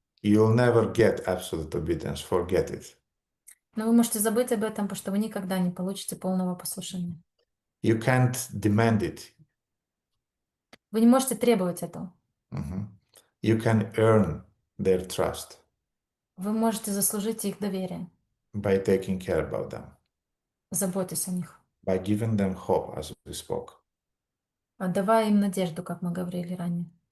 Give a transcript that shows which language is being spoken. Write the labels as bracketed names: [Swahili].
[English] You'll never get absolute obedience, forget it. [Russian] Но вы можете забыть об этом, потому что вы никогда не получите полного послушания. [English] You can't demand it. [Russian] Вы не можете требовать этого. Mhm. [English] You can earn their trust [Russian] Вы можете заслужить их доверие, [English] by taking care about them, [Russian] заботясь о них, [English] by giving them hope, as we spoke. [Russian] давая им надежду, как мы говорили ранее.